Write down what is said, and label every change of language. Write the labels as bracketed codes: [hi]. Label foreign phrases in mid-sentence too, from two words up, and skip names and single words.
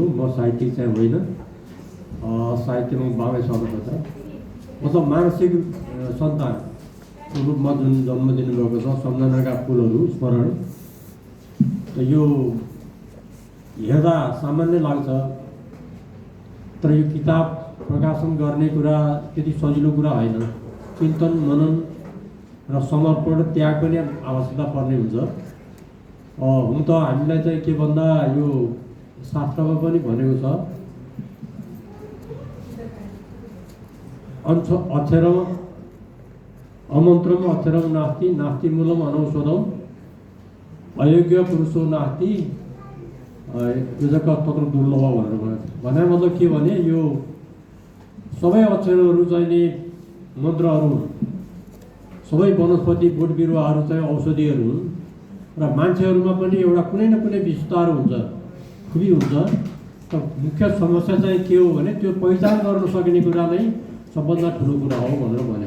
[ne] म साहित्यिक चाहिँ होइन, साहित्यमा बाबै सर्वप्रथम मतलब मानसिक सन्तानको रूपमा जुन जन्म दिनुभएको छ सम्झनाका फुलहरू स्मरण, त यो हेर्दा सामान्य लाग्छ, तर यो किताब प्रकाशन गर्ने कुरा त्यति सजिलो कुरा होइन। चिन्तन, मनन र समर्पण, त्याग पनि आवश्यकता पर्ने हुन्छ। हुन त हामीलाई चाहिँ के भन्दा यो शास्त्रमा पनि भनेको छ, [sa] अक्षरम अमन्त्रम अक्षरम नास्ति, नास्ति मूलम अनौषधम, अयोग्य पुरुषो नास्ति, योजक तत्र दुर्लभ [ne] भनेर भने मतलब के भने यो सबै अक्षरहरू चाहिँ नि मन्त्रहरू हुन्, सबै वनस्पति बोट बिरुवाहरू चाहिँ औषधिहरू हुन् र मान्छेहरूमा पनि एउटा कुनै न कुनै विशेषताहरू हुन्छ, खुबी हुन्छ। त मुख्य समस्या चाहिँ के हो भने त्यो पहिचान गर्न सकिने कुरा नै सबभन्दा ठुलो कुरा हो भनेर भने।